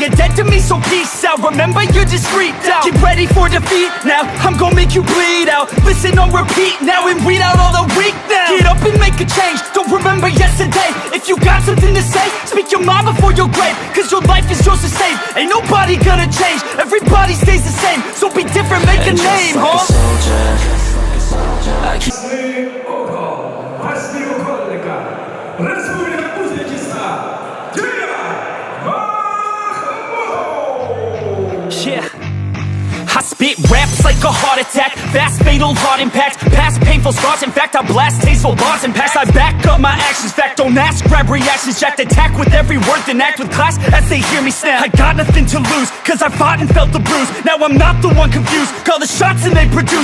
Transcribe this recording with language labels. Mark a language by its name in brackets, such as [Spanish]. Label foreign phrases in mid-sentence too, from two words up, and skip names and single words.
[English] You're dead to me, so peace out, remember you're just freaked out. Get ready for defeat now, I'm gon' make you bleed out. Listen on repeat now and weed out all the weak now. Get up and make a change, don't remember yesterday. If you got something to say, speak your mind before your grave. Cause your life is yours to save, ain't nobody gonna change. Everybody stays the same, so be different, make a name, huh? [Russian] Республика Узбекистан. МАХМУДОВ. [English] Yeah. I spit raps like a heart attack, fast fatal heart impact, past painful scars, in fact I blast tasteful bars and packs. I back up my actions, fact don't ask, grab reactions, jacked attack with every word, then act with class as they hear me snap. I got nothing to lose, cause I fought and felt the bruise. Now I'm not the one confused, call the shots and they produce.